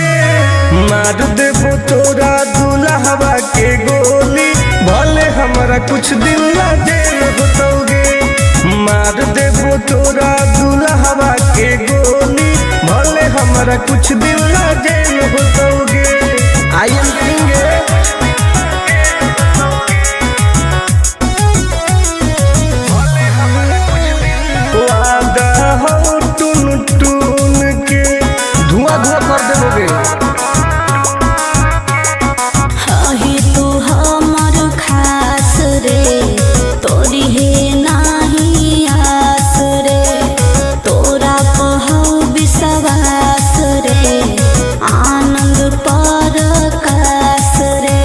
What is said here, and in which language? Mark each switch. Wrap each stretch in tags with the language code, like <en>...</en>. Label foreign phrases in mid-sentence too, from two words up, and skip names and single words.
<bho>मार देबो तोरा दुल्हवा के गोली, भले हमारा कुछ दिन ला जेल होतोगे। मार देबो तोरा दुल्हवा के गोली, भले हमारा कुछ दिन ला जेल होतोगे।</bho> <en>I am king.</en> <bho>वादा हो टून टून के धुआं धुआं कर देबोगे। हाही तू हमर खास रे, तोरी है नाही आस रे, तोरा पहौ विश्वास रे, आनंद पर कास रे।</bho>